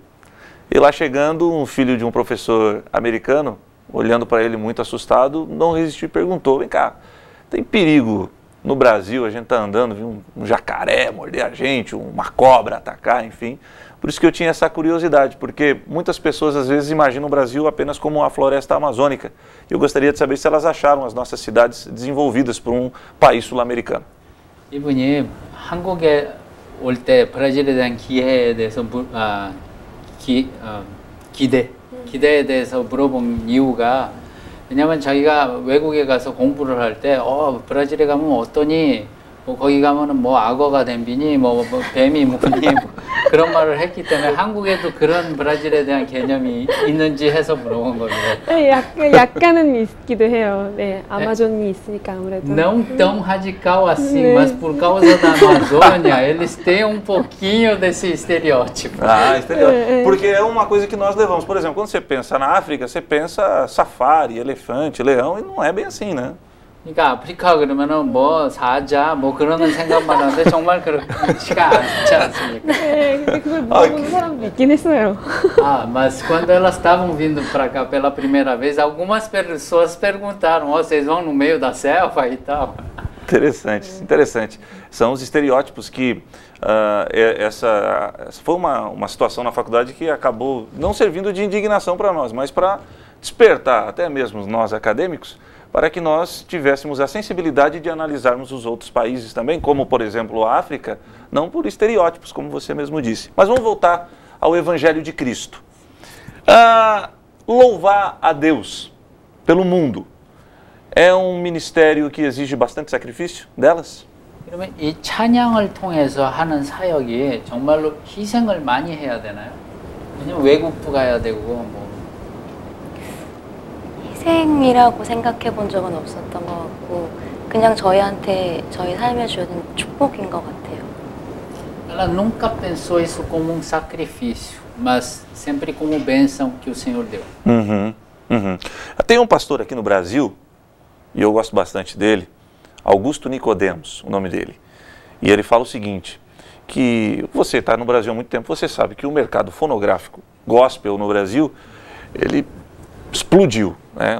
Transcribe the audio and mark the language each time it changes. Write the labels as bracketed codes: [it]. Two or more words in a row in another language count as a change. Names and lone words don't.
[pt] E lá chegando, um filho de um professor americano, olhando para ele muito assustado, não resistiu e perguntou: vem cá, tem perigo no Brasil, a gente está andando, viu um jacaré morder a gente, uma cobra atacar, enfim. Por isso que eu tinha essa curiosidade, porque muitas pessoas às vezes imaginam o Brasil apenas como uma floresta amazônica. E eu gostaria de saber se elas acharam as nossas cidades desenvolvidas por um país sul-americano. [ko] 이분이 한국에 올 때 브라질에 대한 기대에 대해서 기대에 대해서 물어본 이유가 왜냐하면 자기가 외국에 가서 공부를 할 때 브라질에 가면 어떠니 뭐 거기 가면은 뭐 악어가 댐비니 뭐 뱀이 뭐니 그런 말을 했기 때문에 한국에도 그런 브라질에 대한 개념이 있는지 해서 물어본 겁니다. 네, 약간은 있기도 해요. 네, 아마존이 있으니까 아무래도. [pt] Não tão radical assim, mas por causa da Amazônia, eles têm um pouquinho desse estereótipo. Ah, estereótipo. Porque é uma coisa que nós levamos. Por exemplo, quando você pensa na África, você pensa safari, elefante, leão, e não é bem assim, né? [ko] 그러니까 아프리카 그러면은 뭐 사자 뭐 그런 생각만 하는데 정말 그렇지가 않지 않습니까? 네, 근데 그걸 물어보는 사람도 있긴 했어요. [pt] Ah, mas quando elas estavam vindo para cá pela primeira vez, algumas pessoas perguntaram: oh, vocês vão no meio da selva e tal? Interessante, interessante. São os estereótipos que essa foi uma situação na faculdade que acabou não servindo de indignação para nós, mas para despertar até mesmo nós acadêmicos, para que nós tivéssemos a sensibilidade de analisarmos os outros países também, como por exemplo a África, não por estereótipos, como você mesmo disse. Mas vamos voltar ao Evangelho de Cristo. Louvar a Deus pelo mundo é um ministério que exige bastante sacrifício delas? [ko] 그러면 이 찬양을 통해서 하는 사역이 정말로 희생을 많이 해야 되나요? 왜냐면 외국도 가야 되고 뭐 희생이라고 생각해 본 적은 없었던 것 같고 그냥 저희한테 저희 삶에 주는 축복인 것 같아요. [pt] Ela nunca pensou isso como um sacrifício, mas sempre como bênção que o Senhor deu. Tem um pastor aqui no Brasil, e eu gosto bastante dele, Augusto Nicodemos, o nome dele. E ele fala o seguinte, que você está no Brasil há muito tempo, você sabe que o mercado fonográfico gospel no Brasil, ele explodiu, né?